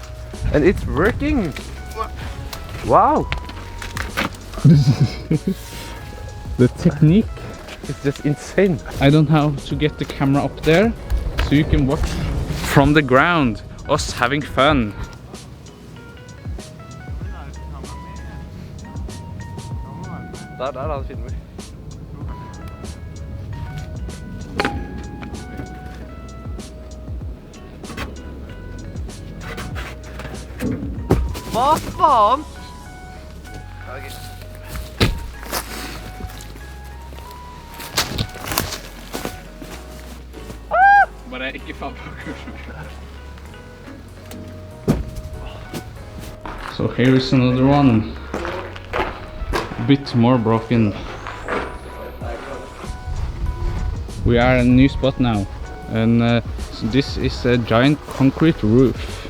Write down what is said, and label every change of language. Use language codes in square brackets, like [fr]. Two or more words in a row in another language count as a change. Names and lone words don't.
[en] And it's working! Wow! The technique. It's just insane. I don't know how to get the camera up there so you can watch from the ground us having fun. [no] Der han filmer. Hva faen? Bare ikke faen på kursen. [en] So here is another one. A bit more broken. We are in a new spot now, and so this is a giant concrete roof.